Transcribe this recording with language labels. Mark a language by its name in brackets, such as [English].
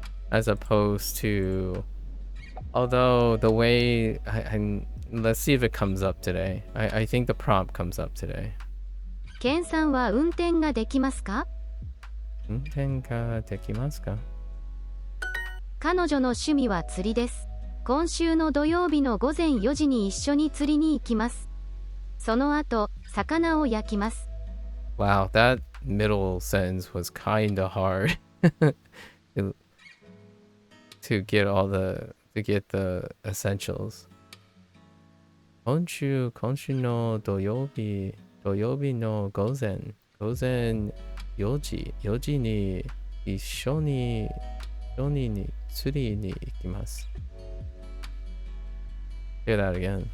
[English] As opposed to, although the way let's see if it comes up today. I think the prompt comes up today. [Japanese] ケンさんは運転ができますか？運転ができますか？彼女の趣味は釣りです。今週の土曜日の午前4時に一緒に釣りに行きます。その後、魚を焼きます。 [English] Wow, that middle sentence was kinda hard to get the essentials. [Japanese] 今週の土曜日の午前4時に一緒に釣りに行きます。 [English] Say that again.